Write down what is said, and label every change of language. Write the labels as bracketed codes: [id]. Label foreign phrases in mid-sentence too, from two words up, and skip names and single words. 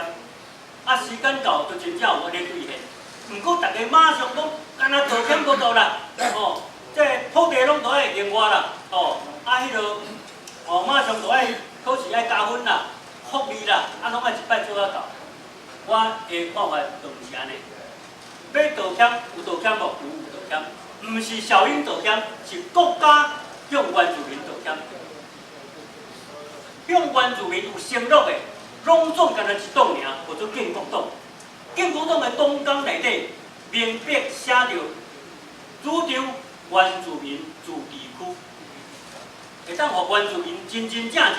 [nan] 啊，时间到就真正有安尼兑现。毋过大家马上讲，干那道歉无度啦，哦，这土地拢都爱另外啦，哦，啊，迄落，哦，马上都爱考试爱加分啦，福利啦，啊，拢爱一摆做啊到。我的看法就毋是安尼。要道歉有道歉无？有道歉，毋是小英道歉，是国家向原住民道歉。向原住民有承诺的，拢总干那一党尔，叫做建国党。建国党的党纲内底明白写着主张原住民自治区，会当互原住民真正的。